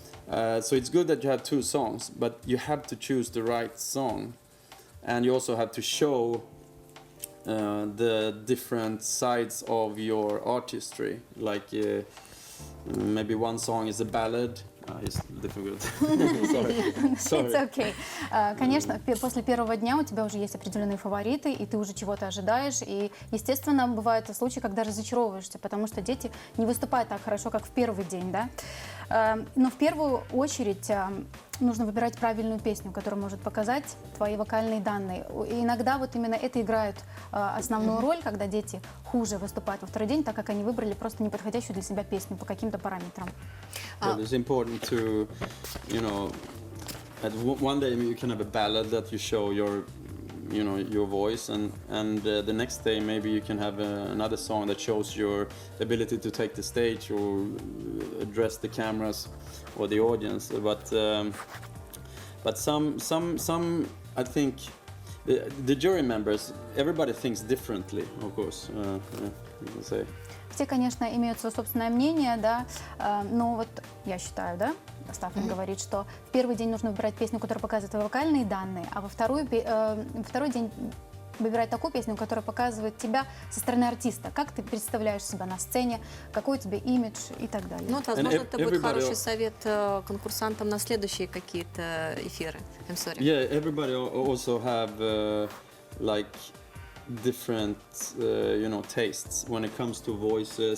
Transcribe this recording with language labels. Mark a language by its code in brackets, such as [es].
[en] So it's good that you have 2 songs, but you have to choose the right song, and you also have to show the different sides of your artistry. Like maybe one song is a ballad. It's difficult. Sorry. It's okay. [ru] Конечно, после первого дня у тебя уже есть определенные фавориты, и ты уже чего-то ожидаешь. И, естественно, бывают случаи, когда разочаровываешься, потому что дети не выступают так хорошо, как в первый день, да? Но в первую очередь нужно выбирать правильную песню, которая может показать твои вокальные данные. И иногда вот именно это играет основную роль, когда дети хуже выступают во второй день, так как они выбрали просто неподходящую для себя песню по каким-то параметрам. [en] It's important to, at one day you can have a ballad that you show your voice, and the next day maybe you can have another song that shows your ability to take the stage or address the cameras or the audience. But some I think the jury members, everybody thinks differently, of course. You can say. [ru] Все, конечно, имеют свое собственное мнение, да, но вот я считаю, да, Стаффан говорит, что в первый день нужно выбирать песню, которая показывает твои вокальные данные, а во второй день выбирать такую песню, которая показывает тебя со стороны артиста, как ты представляешь себя на сцене, какой у тебя имидж и так далее. Ну, вот, возможно, это будет хороший совет конкурсантам на следующие какие-то эфиры. [en] I'm sorry. Yeah, everybody also have like different tastes when it comes to voices.